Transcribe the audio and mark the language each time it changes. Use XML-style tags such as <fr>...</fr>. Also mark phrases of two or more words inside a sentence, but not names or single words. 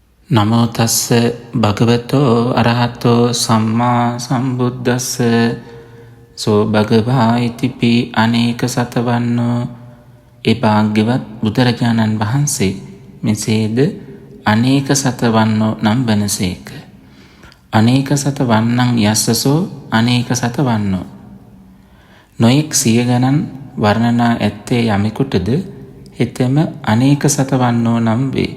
<pi>නමෝ තස්ස භගවතෝ අරහතෝ සම්මා සම්බුද්දස්ස සෝ භගවා ඉතිපි අනේක සතවන්නෝ.</pi> <si>ඒ භාග්‍යවත් බුදුරජාණන් වහන්සේ මෙසේද</si> <pi>අනේක සතවන්නෝ</pi> <si>නම් වනසේක.</si> <pi>අනේක සතවන්නං යස්සසෝ අනේක සතවන්නෝ.</pi> <si>නොයෙක් සිය ගණන් වර්ණනා ඇත්තේ යමෙකුටද හෙතෙම</si> <pi>අනේක සතවන්නෝ</pi> <si>නම් වේ.</si>